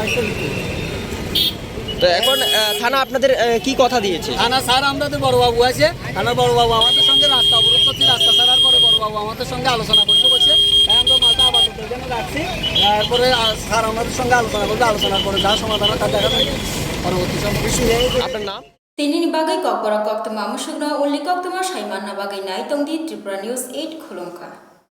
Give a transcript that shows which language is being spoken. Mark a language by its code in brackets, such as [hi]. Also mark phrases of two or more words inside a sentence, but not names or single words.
[bn] তো এখন থানা আপনাদের কি কথা দিয়েছে? থানা স্যার আমাদের বড়বাবু আছে, থানার বড়বাবু আমাদের সঙ্গে রাস্তা অবরোধ করছি, রাস্তা ছাড়ার পরে বড়বাবু আমাদের সঙ্গে আলোচনা করতে বসে, তাই আমরা মালটা আপাতত জন্য রাখছি। তারপরে স্যার আমাদের সঙ্গে আলোচনা করবে, আলোচনার পরে যা সমাধান তা দেখা যাবে পরবর্তী সময়। আপনার নাম? [trp] Tini ni bagai kok borok kok tema musukna uli kok tema saiman na bagai nai tong di Tripura News 8 Khulungka.